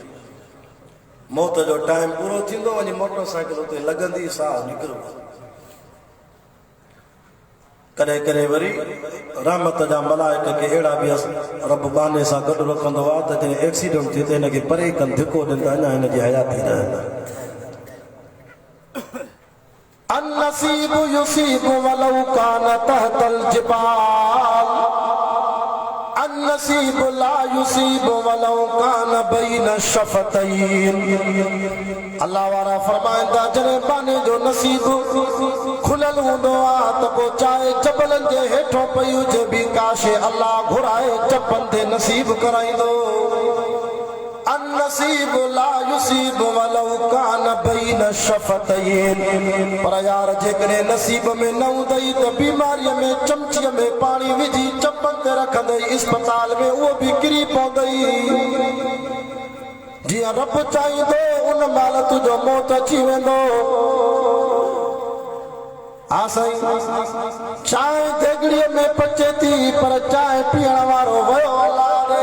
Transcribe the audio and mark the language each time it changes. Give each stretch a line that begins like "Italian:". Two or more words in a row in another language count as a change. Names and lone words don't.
Sindhi: मौत जो टाइम पूरो थींदो, वञी मोटरसाइकिल उते लॻंदी, साह निकिरंदो। कॾहिं कॾहिं वरी रहमत जा मलाइक खे अहिड़ा बि रब बाने सां गॾु रखंदो आहे त जॾहिं एक्सीडेंट थिए त हिनखे परे कनि, धिको ॾियनि त अञा हिनजी हयाती रहंदा।
Arabic: إن النصيب يصيب ولو كان تحت الجبال إن النصيب لا يصيب ولو كان بين شفتين.
Sindhi: अल्लाह वारा फरमाईंदा, जॾहिं बाने जो नसीब खुलियल हूंदो आहे त पोइ चाहे जबलनि जे हेठों पई हुजे बि, काशे अल्लाह घुराए चपनि ते नसीब कराईंदो।
Arabic: إن النصيب لا يصيب ولو كان بين شفتين.
Sindhi: पर यार जेकॾहिं नसीब में न हूंदई त बीमारीअ में चमचीअ में पाणी विझी चपनि ते रखंदई, इस्पताल में उहो बि किरी पवंदई। जीअं रब चाहींदो उन महिल तुंहिंजो मौत अची वेंदो। हा साईं, चांहि देगड़ीअ में पचे थी, पर चांहि पीअण वारो वियो अलाह रे।